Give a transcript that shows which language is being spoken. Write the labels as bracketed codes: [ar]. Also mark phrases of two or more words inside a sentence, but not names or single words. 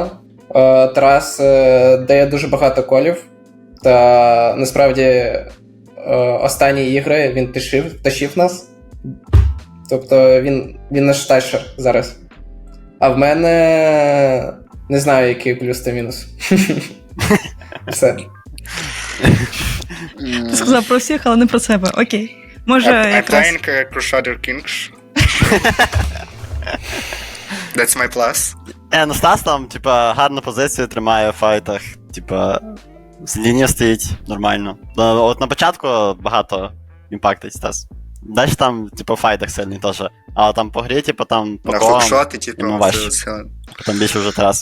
[uk] Тарас дає дуже багато колів, та насправді останні ігри він тащив нас. Тобто він наш тащер зараз. А в мене не знаю, який плюс та мінус. Все. Ти сказав про всіх, але не про себе. Окей. Може, якраз... [en] Applying Crusader Kings. That's my plus. [uk] Ну Стас там, типа, гарну позицію тримає в файтах, типа, з лінії стоїть нормально. От на початку багато імпактить Стас. Далі там, типа, в файтах сильний теж. А там по грі, типа, там по На колам, хукшоти, типу, йому важче. Там більше вже Тарас.